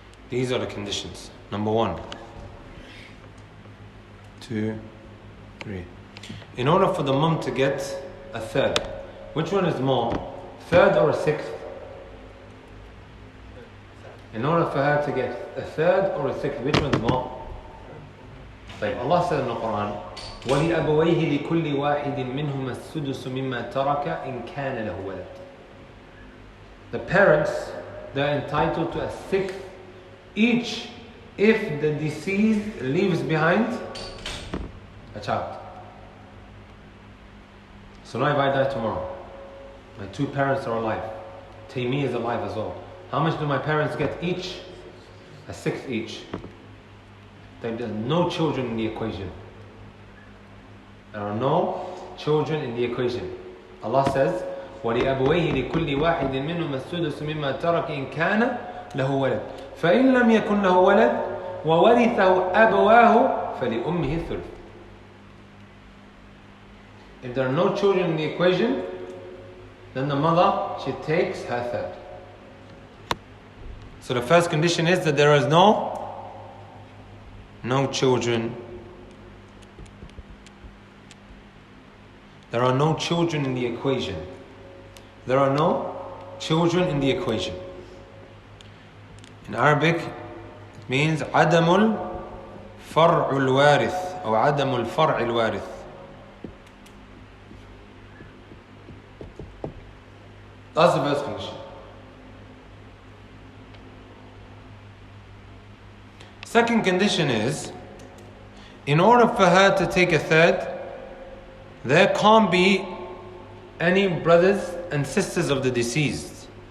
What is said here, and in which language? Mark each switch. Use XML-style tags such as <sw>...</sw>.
<en>These are the conditions. Number 1, 2, 3. In order for the mum to get a third, which one is more, third or a sixth? In order for her to get a third or a sixth, which one is more?</en> <ar>طيب,</ar> <en>Allah said in the Quran,</en> <ar>وَلِأَبَوَيْهِ لِكُلِّ وَاحِدٍ مِّنْهُمَا السُّدُسُ مِمَّا تَرَكَ إِنْ كَانَ لَهُ وَلَدٌ.</ar> <en>The parents, they're entitled to a sixth each if the deceased leaves behind a child. So now if I die tomorrow, my two parents are alive, Taymiyyah is alive as well. How much do my parents get each? A sixth each. There's no children in the equation. There are no children in the equation. Allah says,</en> <ar>وَلِأَبْوَيْهِ لِكُلِّ وَاحِدٍ مِّنْهُمَا السُّدُسُ مِمَّا تَرَكَ إِنْ كَانَ لَهُ وَلَدٌ فَإِنْ لَمْ يَكُنْ لَهُ وَلَدٌ وَوَرِثَهُ أَبَوَاهُ فَلِأُمِّهِ الثُّلُثُ.</ar> <en>If there are no children in the equation, then the mother, she takes her third. So the first condition is that there is no children. There are no children in the equation. There are no children in the equation. In Arabic, it means</en> <ar>عدم الفرع الوارث أو عدم الفرع الوارث.</ar> <en>That's the first condition. Second condition is, in order for her to take a third, there can't be any brothers and sisters of the deceased.</en>